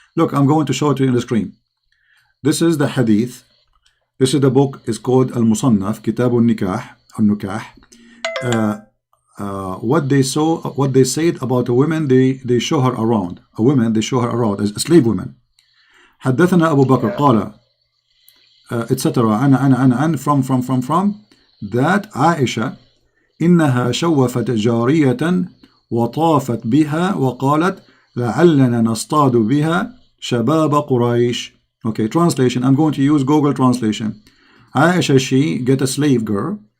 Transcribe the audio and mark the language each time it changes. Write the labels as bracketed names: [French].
[English] Look, I'm going to show it to you on the screen. This is the hadith. This is the book. It's called Al-Musannaf, Kitab al-Nikah, al-Nukah. What they said about a woman, they show her around. A woman, they show her around as a slave woman. [Arabic] حدثنا أبو بكر قال etc. أنا [English] from that [Arabic] Aisha إنها شوفت جارية وطافت بها وقالت لعلنا نصطاد بها شباب قريش. [English] Okay, translation. I'm going to use Google translation. Aisha, she get a slave girl.